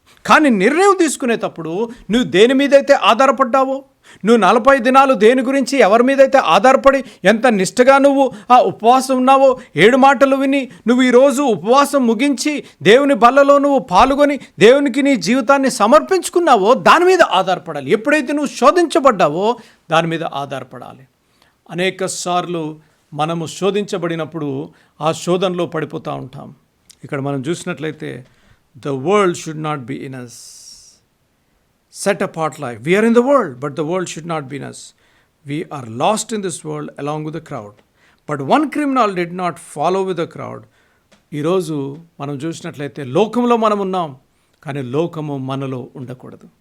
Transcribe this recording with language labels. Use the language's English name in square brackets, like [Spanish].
[Telugu] కానీ నిర్ణయం తీసుకునేటప్పుడు నువ్వు దేని మీదైతే ఆధారపడ్డావో, నువ్వు 40 దినాలు దేని గురించి ఎవరి మీదైతే ఆధారపడి ఎంత నిష్టగా నువ్వు ఆ ఉపవాసం ఉన్నావో, 7 మాటలు విని నువ్వు ఈరోజు ఉపవాసం ముగించి దేవుని బల్లలో నువ్వు పాల్గొని దేవునికి నీ జీవితాన్ని సమర్పించుకున్నావో దాని మీద ఆధారపడాలి. ఎప్పుడైతే నువ్వు శోధించబడ్డావో దాని మీద ఆధారపడాలి. అనేక సార్లు మనము శోధించబడినప్పుడు ఆ శోధనలో పడిపోతూ ఉంటాం. ఇక్కడ మనం చూసినట్లయితే [English] the world should not be in us. Set apart life. We are in the world, but the world should not be in us. We are lost in this world along with the crowd. But one criminal did not follow with the crowd. [Telugu] ఈరోజు మనం చూసినట్లయితే లోకంలో మనం ఉన్నాం, కానీ లోకము మనలో ఉండకూడదు.